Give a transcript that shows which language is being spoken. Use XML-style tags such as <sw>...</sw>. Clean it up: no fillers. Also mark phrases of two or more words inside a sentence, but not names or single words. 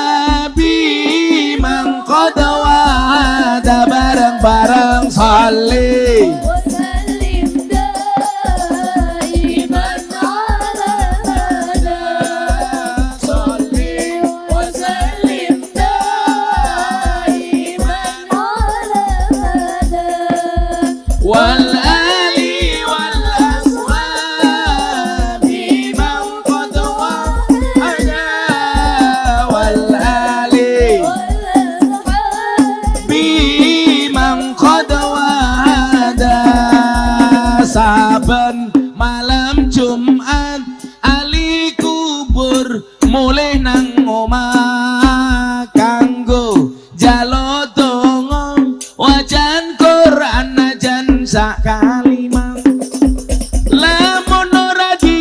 <jv>ada bareng-bareng</jv> <ar>صل وسلم دائما على مدى صل وسلم دائما على مدى والآل وال الأصحاب من قد وعدا والآل</ar> <jv>saben malam Jumat ali kubur mulih nang omah kanggo jalo donga wajan Quran najan sak kalimah lamun ora</jv>